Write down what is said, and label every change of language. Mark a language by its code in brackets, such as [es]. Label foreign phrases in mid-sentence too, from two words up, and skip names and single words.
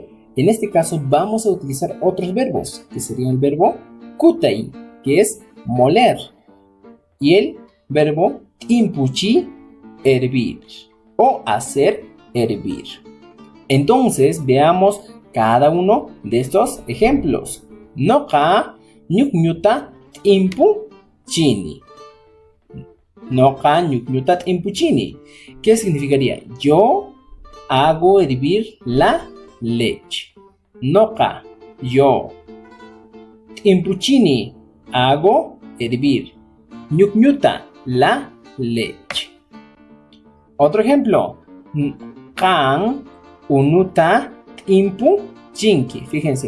[es] En este caso vamos a utilizar otros verbos, que sería el verbo kutai, que es moler, y el verbo impuchi, hervir, o hacer hervir. Entonces veamos cada uno de estos ejemplos. [qu] Noka ñukñuta impu chini. Noka ñukñuta impu chini. [es] ¿Qué significaría? Yo hago hervir la leche. Noka, yo. Impuchini, hago hervir. Ñukñuta, la leche. Otro ejemplo. [qu] Kan unuta impu chinki. Fíjense.